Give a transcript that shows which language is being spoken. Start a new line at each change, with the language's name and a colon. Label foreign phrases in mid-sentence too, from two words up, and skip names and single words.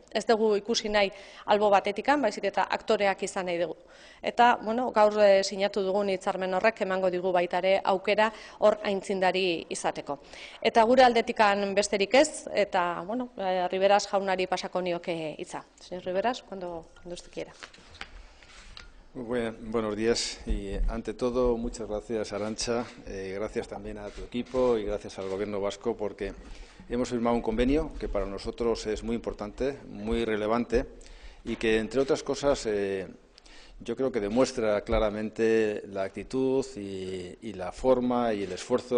Basque: Ez dugu ikusi nahi albo batetikan, baizik eta aktoreak izan nahi dugu. Eta, gaur sinatu dugun hitzarmen horrek emango digu baita ere aukera hor aintzindari izateko. Eta gure aldetikan besterik ez, eta, Riveras jaunari pasako nioke hitza.
Spanish: Señor Riveras, cuando usted quiera. Buenos días y, ante todo, muchas gracias, Arantxa, gracias también a tu equipo y gracias al Gobierno vasco porque hemos firmado un convenio que para nosotros es muy importante, muy relevante y que, entre otras cosas, yo creo que demuestra claramente la actitud y la forma y el esfuerzo